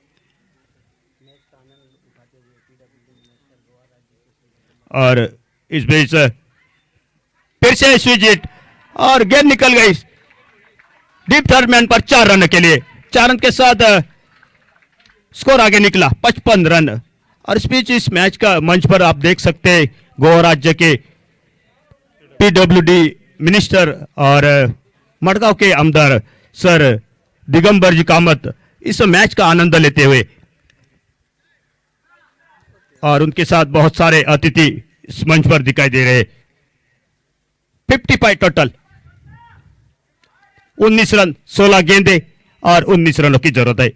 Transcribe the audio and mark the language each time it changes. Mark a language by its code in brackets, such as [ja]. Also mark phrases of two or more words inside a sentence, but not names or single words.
[hi] और इस बीच फिर से [en] switch hit [hi] और गेंद निकल गई [en] deep third man [hi] पर 4 रन के लिए। 4 रन के साथ स्कोर आगे निकला 55 रन। और इस बीच इस मैच का मंच पर आप देख सकते हैं गोवा राज्य के [en] PWD minister [hi] और मडगांव के आमदार सर दिगंबर जी कामत इस मैच का आनंद लेते हुए और उनके साथ बहुत सारे अतिथि इस मंच पर दिखाई दे रहे। 55 टोटल, 19 रन 16 गेंदे और 19 रनों की जरूरत है।